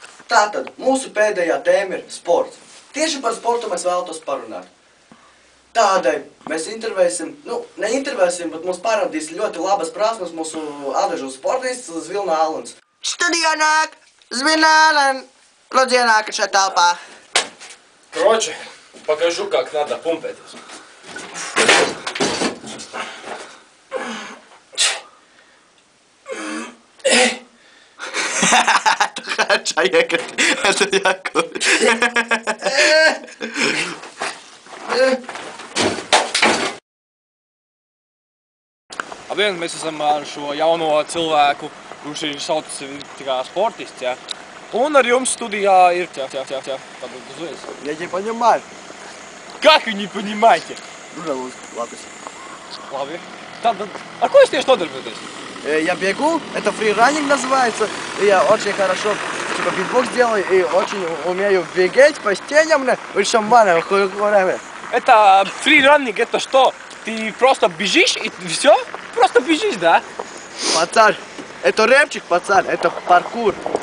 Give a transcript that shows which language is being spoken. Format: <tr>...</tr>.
<lv>Tātad, mūsu pēdējā tēma ir sports. Tieši par sportu mēs vēlētos parunāt. Tādēļ mēs intervēsim, neintervēsim, bet mums parādīs ļoti labas prasmes mūsu Adažu sportists Zvilna Alans. Studijā nāk Zvilna Alans. Lūdzu ienākat šeit telpā.</lv> <ru>Короче, покажу, как надо пумпеть. Хорошо, Яков. Это Яков.</ru> <lv>Labdien, mēs esam ar šo jauno cilvēku, kurš ir sauc sevi kā sportists, ja? Un ar jums studijā ir, tātad uzreiz.</lv> <ru>Я не понимаю. Как вы не понимаете? Ладно.</ru> <lv>Labi. Tātad, ar ko jūs tieši nodarbojaties?</lv> <ru>Я бегу, это фрираннинг называется. Я очень хорошо битбокс делаю и очень умею бегать по стенам, шамбана, время. Это фрируннинг, это что? Ты просто бежишь и все? Просто бежишь, да? Пацан, это рэпчик, пацан, это паркур.</ru>